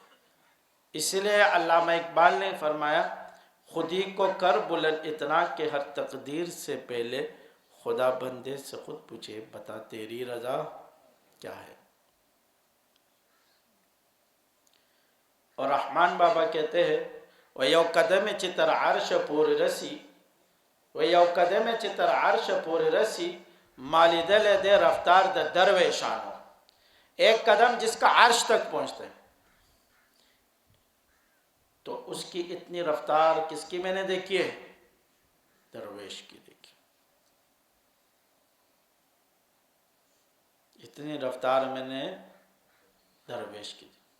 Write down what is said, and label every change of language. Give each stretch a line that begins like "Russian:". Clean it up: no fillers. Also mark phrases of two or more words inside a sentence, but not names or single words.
Urdu: اس لیے علامہ اقبال نے فرمایا، خودی کو کر بلند اتنا کہ ہر تقدیر سے پہلے خدا بندے سے خود پوچھے، بتا تیری رضا کیا ہے۔ اور رحمان بابا کہتے ہیں،
Pashto: و یو قدم چتر عرش پور رسی، و یو قدم چې تر عرش پورې رسی مالیدل دے رفتار د درویشانو،
Urdu: ایک قدم جس کا عرش تک پہنچتا ہے، تو اس کی اتنی رفتار کس کی میں نے دیکھی ہے؟ درویش کی دیکھی، اتنی رفتار میں نے درویش کی دیکھی۔